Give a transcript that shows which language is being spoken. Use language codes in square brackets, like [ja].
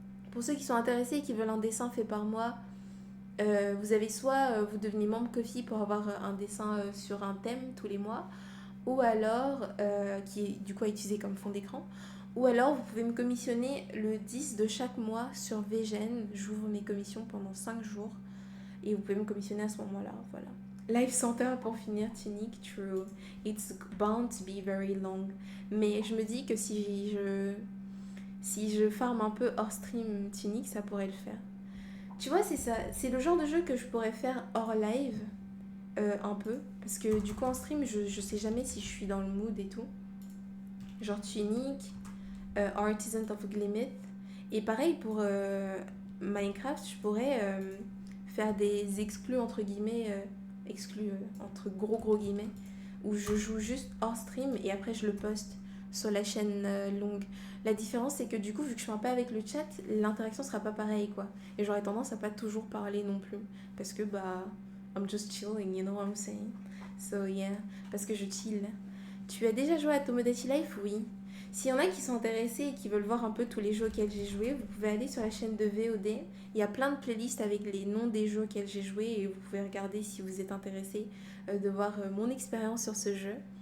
[fr] Pour ceux qui sont intéressés et qui veulent un dessin fait par moi, vous avez soit vous devenez membre Ko-fi pour avoir un dessin sur un thème tous les mois, ou alors, qui est du coup à utiliser comme fond d'écran, ou alors vous pouvez me commissionner le 10 de chaque mois sur VGen. J'ouvre mes commissions pendant 5 jours et vous pouvez me commissionner à ce moment-là, voilà. Life Center pour finir Tunic, true. [en] It's bound to be very long. [fr] Mais je me dis que si je farm un peu hors stream Tunic, ça pourrait le faire. Tu vois, c'est ça. C'est le genre de jeu que je pourrais faire hors live, un peu. Parce que du coup, en stream, je sais jamais si je suis dans le mood et tout. Genre Tunic, Artisan of Glimmet. Et pareil pour Minecraft, je pourrais faire des exclus entre guillemets, exclus entre gros guillemets, où je joue juste hors stream et après je le poste sur la chaîne longue. La différence c'est que du coup vu que je suis un peu avec le chat, l'interaction sera pas pareille quoi. Et j'aurais tendance à pas toujours parler non plus. Parce que bah [en] I'm just chilling, you know what I'm saying. So yeah, [fr] parce que je chill. Tu as déjà joué à Tomodachi Life? Oui. S'il y en a qui sont intéressés et qui veulent voir un peu tous les jeux auxquels j'ai joué, vous pouvez aller sur la chaîne de VOD. Il y a plein de playlists avec les noms des jeux auxquels j'ai joué et vous pouvez regarder si vous êtes intéressé de voir mon expérience sur ce jeu.